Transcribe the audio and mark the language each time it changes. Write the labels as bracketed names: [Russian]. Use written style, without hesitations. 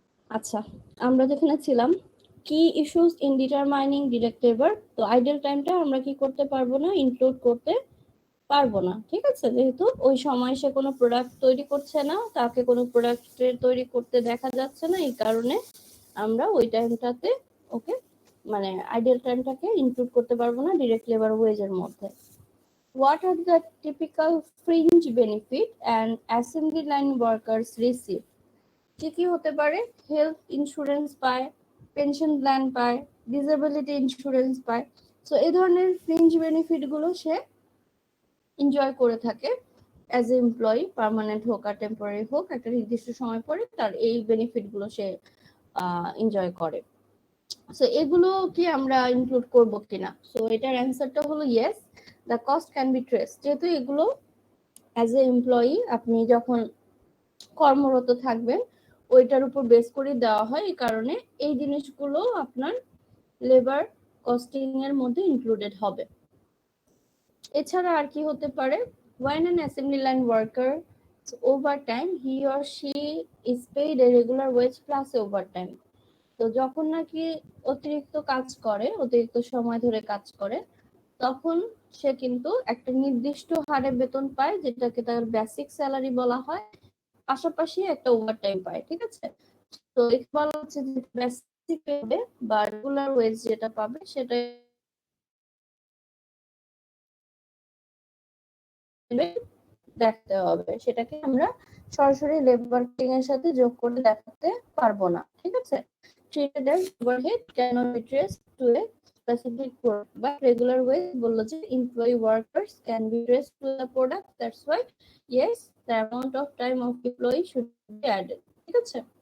[Bangla] আচ্ছা, আমরা যেখানে ছিলাম কি issues in determining direct labour, তো আইডিয়াল টাইমটা আমরা কি করতে পারবো না, ইনক্লুড করতে পারবো না, ঠিক আছে, যেহেতু ওই সময় সে কোনো প্রোডাক্ট তৈরি করছে না, তাকে কোনো প্রোডাক্ট তৈরি করতে দেখা যাচ্ছে না, এই কারণে আমরা ওই টাইমটাতে ওকে মানে আইডিয়াল টাইমটাকে ইনক্লুড করতে পারবো না ডিরেক্ট লেবার ওয়েজের মধ্যে। [English] What are the typical fringe benefit and assembly line workers receive? [Bangla] কি কি হতে পারে? হেলথ ইন্স্যুরেন্স পায়, পেনশন প্ল্যান পায়, ডিসেবিলিটি ইন্স্যুরেন্স পায়। সো এই ধরনের ফ্রিঞ্জ বেনিফিট গুলো সে এনজয় করে থাকে অ্যাজ এ এমপ্লয়ি, পার্মানেন্ট হোক আর টেম্পোরারি হোক, একটা নির্দিষ্ট সময় পরে তার এই বেনিফিট গুলো সে এনজয় করে। সো এগুলো কি আমরা ইনক্লুড করব কিনা? সো এটার অ্যান্সারটা হলো [English] Yes, the cost can be trace. [Bangla] যেহেতু এগুলো অ্যাজ এ এমপ্লয়ি আপনি যখন কর্মরত থাকবেন ওইটার উপর বেস করে দেওয়া হয়, এই কারণে এই জিনিসগুলো আপনার লেবার কস্টিং এর মধ্যে ইনক্লুডেড হবে। এছাড়া আর কি হতে পারে? [English] when an assembly line worker overtime, he or she is paid a regular wage plus overtime। [Bangla] তো যখন নাকি অতিরিক্ত কাজ করে, অতিরিক্ত সময় ধরে কাজ করে, তখন সে কিন্তু একটা নির্দিষ্ট হারে বেতন পায়, যেটাকে তার বেসিক স্যালারি বলা হয়, পাশাপাশি একটা ওভারটাইম পায়, ঠিক আছে। তো এখানে বলা হচ্ছে যে বেসিক পাবে বা রেগুলার ওয়েজ যেটা পাবে সেটা দেখতে হবে, সেটাকে আমরা সরাসরি লেবার কস্টিং এর সাথে যোগ করে দেখাতে পারবো না, ঠিক আছে। [English] treated as overhead cannot be traced to a specific product, but regular wage [Bangla] বললো যে [English] employee workers can be traced to the product, that's why yes, the amount of time of employee should be added, [Bangla] ঠিক আছে।